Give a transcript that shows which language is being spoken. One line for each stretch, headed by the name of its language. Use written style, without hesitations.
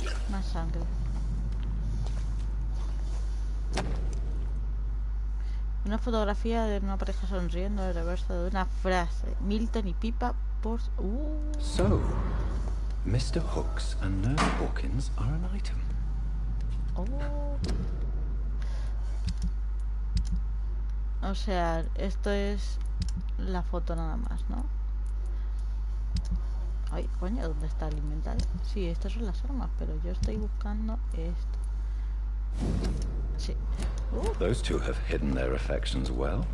Spanish: Más sangre. Una fotografía de una pareja sonriendo, el reverso de una frase. Milton y Pipa por...
English: So, Mr. Hooks and Nurse Hawkins are an item.
Spanish: O sea, esto es la foto nada más, ¿no? Ay, coño, ¿dónde está el inventario? Sí, estas son las armas, pero yo estoy buscando esto. Sí.
English: Those two have hidden their affections well.